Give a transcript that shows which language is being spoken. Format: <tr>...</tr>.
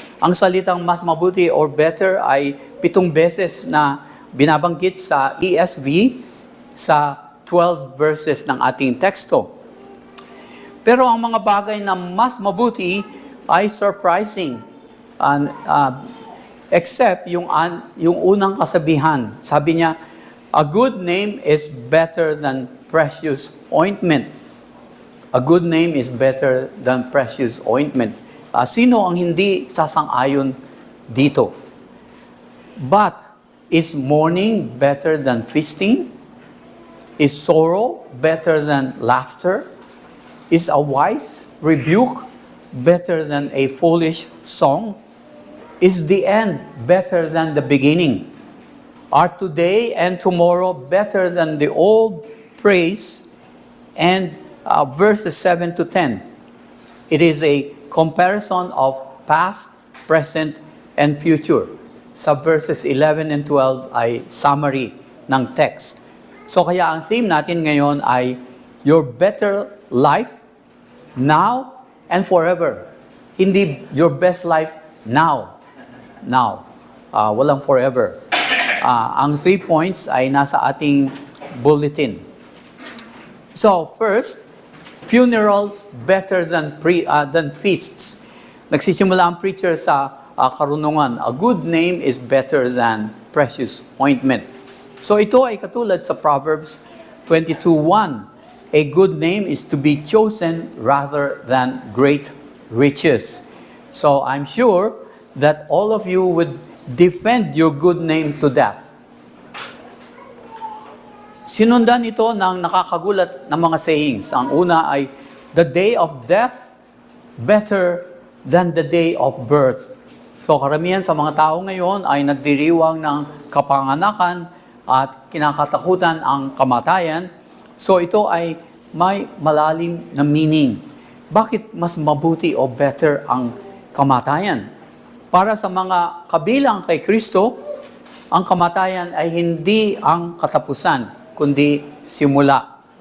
<tl>Ang salitang mas mabuti or better ay 7 beses na binabanggit sa ESV sa 12 verses ng ating teksto. Pero ang mga bagay na mas mabuti ay surprising. And, except yung unang kasabihan. Sabi niya,</tl> <en>a good name is better than precious ointment. A good name is better than precious ointment.</en> <tl>Sino ang hindi sasang-ayon dito?</tl> <en>But, is mourning better than feasting? Is sorrow better than laughter? Is a wise rebuke better than a foolish song? Is the end better than the beginning? Are today and tomorrow better than the old praise? And verses 7 to 10. It is a comparison of past, present, and future.</en> <tl>Sa verses 11 and 12 ay summary ng text. So kaya ang theme natin ngayon ay</tl> <en>your better life now and forever.</en> <tl>Hindi your best life now. Now. Walang forever. Ang 3 points ay nasa ating bulletin.</tl> <en>So first, funerals better than feasts.</en> <tl>Nagsisimula ang preacher sa karunungan.</tl> <en>A good name is better than precious ointment.</en> <tl>So ito ay katulad sa Proverbs 22:1.</tl> <en>A good name is to be chosen rather than great riches. So I'm sure that all of you would defend your good name to death.</en> <tl>Sinundan ito ng nakakagulat na mga sayings. Ang una ay,</tl> <en>the day of death better than the day of birth.</en> <tl>So karamihan sa mga tao ngayon ay nagdiriwang ng kapanganakan at kinakatakutan ang kamatayan. So ito ay may malalim na meaning. Bakit mas mabuti o better ang kamatayan? Para sa mga kabilang kay Kristo, ang kamatayan ay hindi ang katapusan, kundi simula.</tl>